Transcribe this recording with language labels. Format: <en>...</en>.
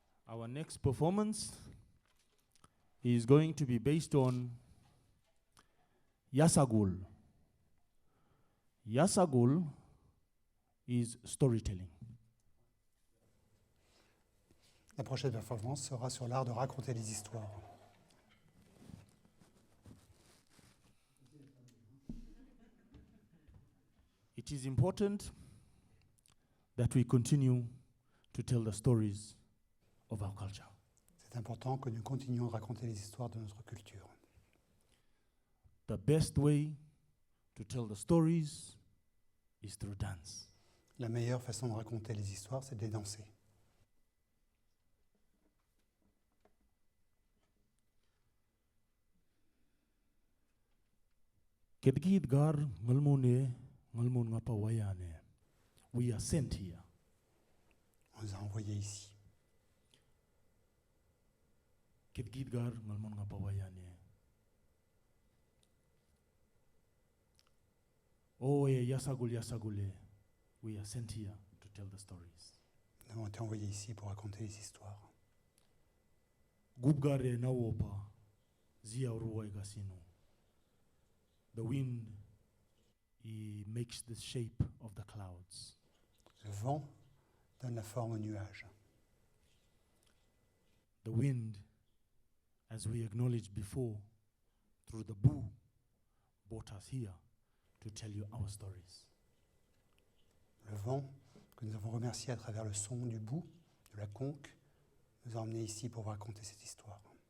<en>Our next performance is going to be based on Yasagul. Yasagul is storytelling.</en> <fr>La prochaine performance sera sur l'art de raconter les histoires.</fr> <en>It is important that we continue to tell the stories of our culture.</en> <fr>C'est important que nous continuions de raconter les histoires de notre culture.</fr> <en>The best way to tell the stories is through dance.</en> <fr>La meilleure façon de raconter les histoires, c'est de les danser.</fr> <mwp>Kedgidgar ngalmone ngalmon ngapa wayane.</mwp> <en>We are sent here.</en> <fr>On nous a envoyés ici.</fr> <mwp>Kedgidgar ngalmon ngapa wayane. Oh yasagule.</mwp> <en>We are sent here to tell the stories.</en> <fr>Nous avons été envoyés ici pour raconter les histoires.</fr> <mwp>Gubgare nawopa zia ruwa gasino.</mwp> <en>The wind, he makes the shape of the clouds.</en> <fr>Le vent donne la forme au nuage.</fr> <en>The wind, as we acknowledged before, through the boo, brought us here to tell you our stories.</en> <fr>Le vent, que nous avons remercié à travers le son du bout, de la conque, nous a emmenés ici pour vous raconter cette histoire.</fr>